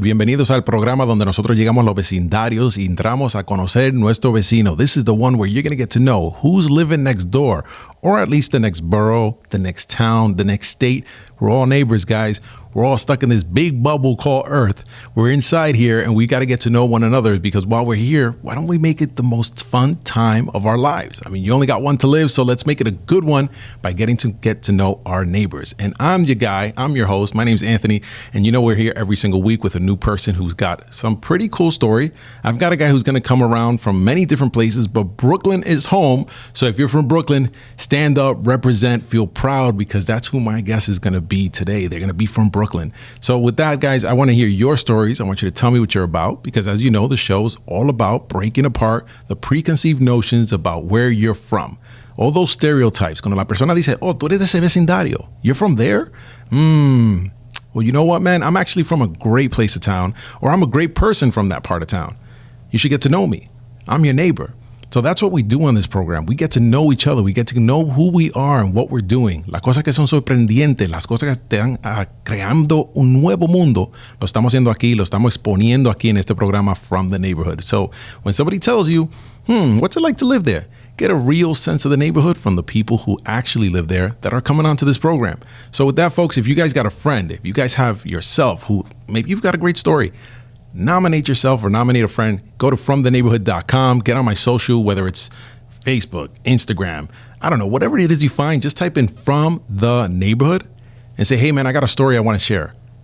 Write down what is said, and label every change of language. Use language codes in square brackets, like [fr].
[es] Bienvenidos al programa donde nosotros llegamos a los vecindarios y entramos a conocer nuestro vecino. [en] This is the one where you're going to get to know who's living next door, or at least the next borough, the next town, the next state. We're all neighbors, guys. We're all stuck in this big bubble called Earth. We're inside here and we got to get to know one another because while we're here, why don't we make it the most fun time of our lives? I mean, you only got one to live, so let's make it a good one by getting to get to know our neighbors. And I'm your guy. I'm your host. My name's Anthony. And you know, we're here every single week with a new person who's got some pretty cool story. I've got a guy who's going to come around from many different places, but Brooklyn is home. So if you're from Brooklyn, stand up, represent, feel proud, because that's who my guest is going to be today. They're going to be from Brooklyn. So with that, guys, I want to hear your stories. I want you to tell me what you're about, because as you know, the show is all about breaking apart the preconceived notions about where you're from. All those stereotypes. [es] Cuando la persona dice, oh, tú eres de ese vecindario. [en] You're from there? Well, you know what, man? I'm actually from a great place of town, or I'm a great person from that part of town. You should get to know me. I'm your neighbor. So that's what we do on this program. We get to know each other. We get to know who we are and what we're doing. [es] Las cosas que son sorprendentes, las cosas que están creando un nuevo mundo, lo estamos haciendo aquí, lo estamos exponiendo aquí en este programa From the Neighborhood. [en] So when somebody tells you, what's it like to live there? Get a real sense of the neighborhood from the people who actually live there that are coming onto this program. So with that, folks, if you guys got a friend, if you guys have yourself who maybe you've got a great story, nominate yourself or nominate a friend. Go to fromtheneighborhood.com. Get on my social, whether it's Facebook, Instagram, I don't know, whatever it is you find, just type in From the Neighborhood and say, hey, man, I got a story I want to share.